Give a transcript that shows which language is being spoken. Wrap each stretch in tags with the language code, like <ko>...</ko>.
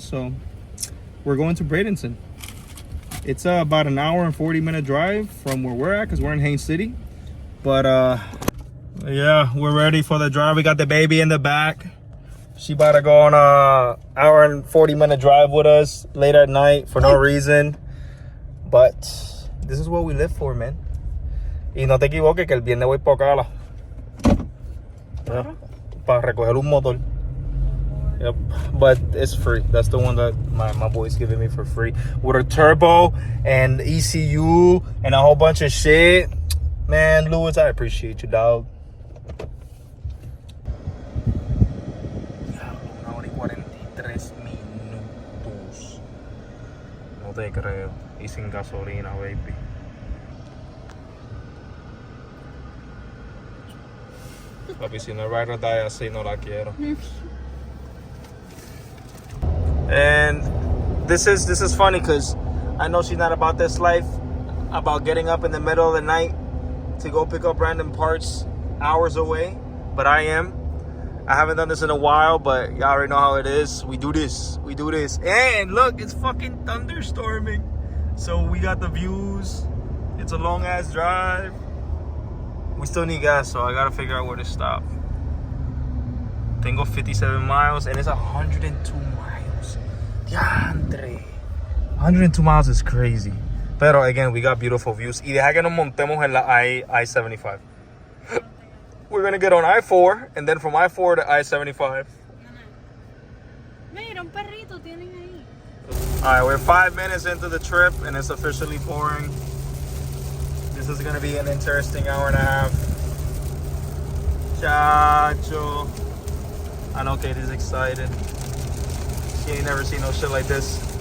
<en>So we're going to Bradenton. It's about an hour and 40-minute drive from where we're at, because we're in Haines City. But yeah, we're ready for the drive. We got the baby in the back. She about to go on a hour and 40-minute drive with us late at night for no reason. But this is what we live for, man.</en> <es>Y no te equivoques que el viernes voy por acá para recoger un motor.</es> <en>Yep, but it's free. That's the one that my boy's giving me for free, with a turbo and ECU and a whole bunch of shit. Man, Lewis, I appreciate you, dog.</en> <es>Una hora y 43 minutos. No te creo. Y sin gasolina, baby. Papi, si no es</es> <en>ride or die</en> <es>así, no la quiero.</es> <en>And this is funny, because I know she's not about this life, about getting up in the middle of the night to go pick up random parts hours away, but I am. I haven't done this in a while, but y'all already know how it is. We do this. And look, it's fucking thunderstorming. So we got the views. It's a long ass drive. We still need gas, so I gotta figure out where to stop.</en> <es>Tengo</es> <en>57 miles, and it's 102 miles. Diantre. 102 miles is crazy. Pero again, we got beautiful views.</en> <es>Y deja que nos montemos en la I-75.</es> <en>We're gonna get on I-4, and then from I-4 to I-75.</en> <es>Mira, un perrito tienen ahí.</es> <en>Alright, we're 5 minutes into the trip, and it's officially pouring. This is gonna be an interesting hour and a half. Chacho. I know Katie's excited. She ain't never seen no shit like this.</en>